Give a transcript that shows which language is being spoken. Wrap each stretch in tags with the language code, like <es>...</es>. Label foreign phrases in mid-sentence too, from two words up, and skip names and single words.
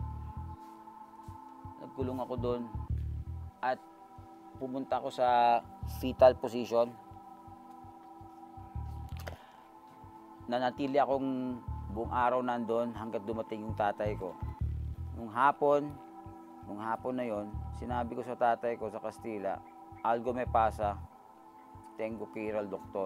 <tl>Nagkulong ako doon at pumunta ako sa fetal position. Nanatili akong buong araw nandoon hanggat dumating yung tatay ko. Nung hapon na yon, sinabi ko sa tatay ko sa Kastila,</tl> <es>algo me pasa, tengo que ir al doktor.</es>